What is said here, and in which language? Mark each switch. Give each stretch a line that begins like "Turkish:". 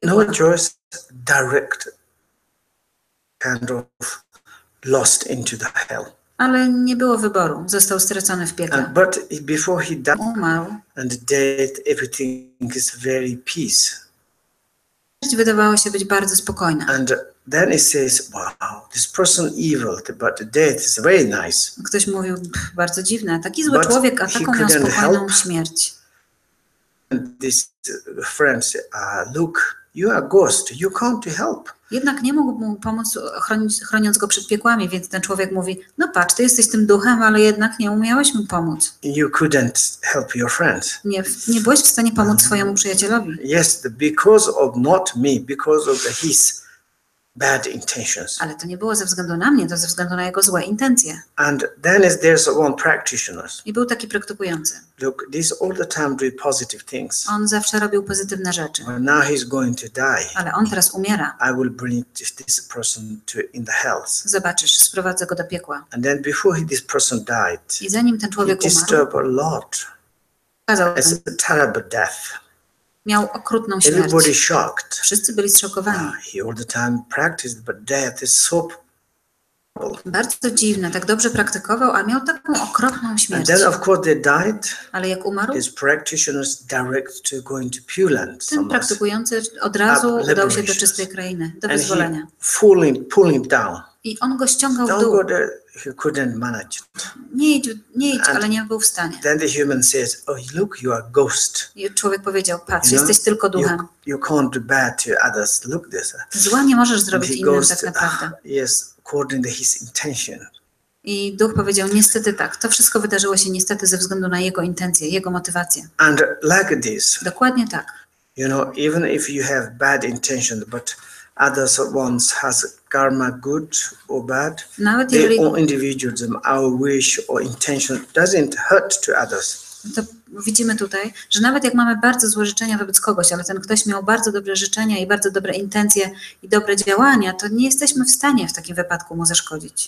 English: No choice, direct, kind of lost into the hell.
Polish: Ale nie było wyboru, został stracony w piekle.
English: But before he died,
Polish: umarł.
English: And death, everything is very peace.
Polish: Wydawało się być bardzo spokojna.
English: And then it says, wow, this person evil, but death is very nice.
Polish: Ktoś mówił, bardzo dziwne, taki zły człowiek, a taką miał spokojną śmierć.
English: And this friend said, look, you are a ghost, you come to help.
Polish: Jednak nie mógł mu pomóc, chroniąc go przed piekłami, więc ten człowiek mówi, no patrz, ty jesteś tym duchem, ale jednak nie umiałeś mu pomóc.
English: You couldn't help your friend.
Polish: Nie byłeś w stanie pomóc swojemu przyjacielowi.
English: Yes, because of not me, because of his bad intentions.
Polish: Ale to nie było ze względu na mnie, to ze względu na jego złe intencje.
English: And then there's one practitioner.
Polish: I był taki praktykujący.
English: Look, this all the time do positive things.
Polish: On zawsze robił pozytywne rzeczy.
English: But now he's going to die.
Polish: Ale on teraz umiera.
English: I will bring this person in the hell.
Polish: Zobaczysz, sprowadzę go do piekła.
English: And then before this person died,
Polish: i zanim ten człowiek umarł,
English: disturbed a lot. It's a terrible death.
Polish: Miał okrutną śmierć.
English: Everybody shocked.
Polish: Wszyscy byli zszokowani.
English: He all the time practiced, but death is so.
Polish: Bardzo dziwne, tak dobrze praktykował, a miał taką okropną śmierć.
English: And then of course they died.
Polish: Ale jak umarł,
English: his practitioners direct to going to Pure Land.
Polish: Ten praktykujący od razu udał się do czystej krainy, do wyzwolenia.
English: Pulling down.
Polish: I on go ściągał w dół.
English: He couldn't manage it.
Polish: Nie idź, ale nie był w stanie.
English: Then the human says, oh look, you are a ghost.
Polish: I człowiek powiedział, patrz, jesteś tylko duchem.
English: You can't do bad to others. Look this.
Polish: Zła nie możesz zrobić innym tak naprawdę.
English: Yes, according to his intention.
Polish: I duch powiedział, niestety tak, to wszystko wydarzyło się niestety ze względu na jego intencje, jego motywacje.
English: And like this.
Polish: Dokładnie tak.
English: Even if you have bad intention, but others ones has karma good or bad,
Polish: Nawet
English: their
Polish: jeżeli
English: own individualism, our wish or intention doesn't hurt to others.
Polish: to widzimy tutaj, że nawet jak mamy bardzo złe życzenia wobec kogoś, ale ten ktoś miał bardzo dobre życzenia i bardzo dobre intencje i dobre działania, to nie jesteśmy w stanie w takim wypadku mu zaszkodzić.